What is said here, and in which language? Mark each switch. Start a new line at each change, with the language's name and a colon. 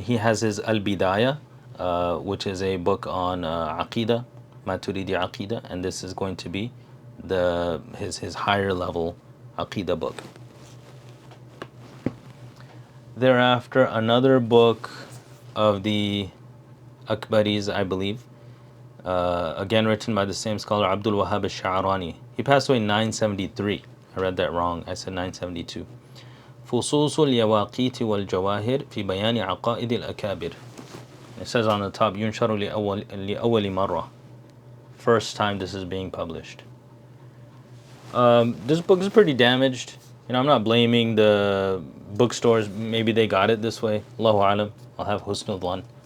English: He has his Al-Bidayah, which is a book on Aqidah, Maturidi Aqidah, and this is going to be his higher level Aqidah book. Thereafter, another book of the Akbaris, I believe, again written by the same scholar, Abdul Wahhab al-Sha'rani. He passed away in 973. I read that wrong. I said 972.
Arabic: فصوص اليواقيت والجواهر في بيان عقائد الأكابر.
English: It says on the top,
Arabic: ينشر لأول مرة.
English: First time this is being published. This book is pretty damaged. I'm not blaming the bookstores. Maybe they got it this way. Allahu alam. I'll have husnul dhan.